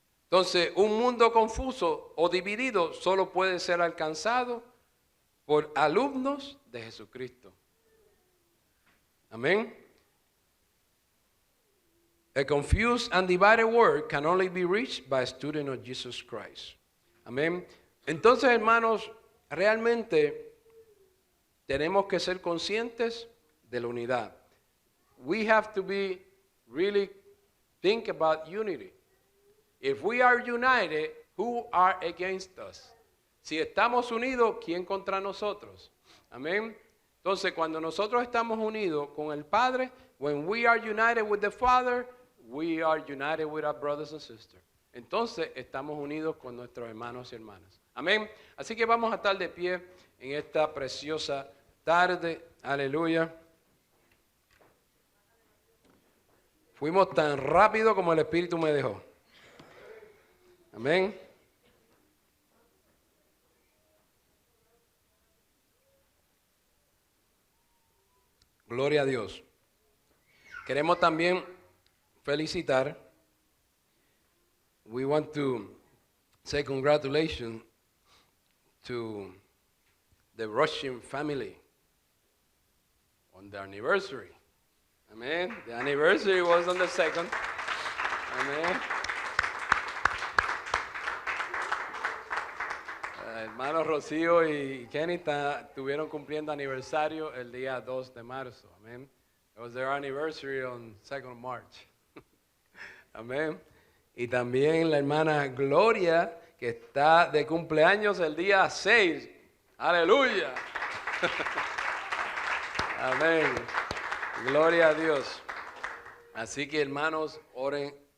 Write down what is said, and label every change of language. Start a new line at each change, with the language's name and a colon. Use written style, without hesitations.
Spanish: Entonces, un mundo confuso o dividido solo puede ser alcanzado por alumnos de Jesucristo. Amén.
English: A confused and divided world can only be reached by a student of Jesus Christ.
Spanish: Amén. Entonces, hermanos, realmente tenemos que ser conscientes de la unidad.
English: We have to be really think about unity. If we are united, who are against us?
Spanish: Si estamos unidos, ¿quién contra nosotros? Amén. Entonces, cuando nosotros estamos unidos con el Padre,
English: when we are united with the Father, we are united with our brothers and sisters.
Spanish: Entonces, estamos unidos con nuestros hermanos y hermanas. Amén. Así que vamos a estar de pie en esta preciosa tarde. Aleluya. Fuimos tan rápido como el Espíritu me dejó. Amén. Gloria a Dios. Queremos también felicitar.
English: We want to say congratulations to the Russian family on their anniversary. Amen. The anniversary was on the 2nd. Amen.
Spanish: Hermanos Rocío y Kenny estuvieron cumpliendo aniversario el día 2 de marzo. Amen.
English: It was their anniversary on 2nd of March.
Spanish: Amén. Y también la hermana Gloria, que está de cumpleaños el día 6. Aleluya. Amén. Gloria a Dios. Así que, hermanos, oren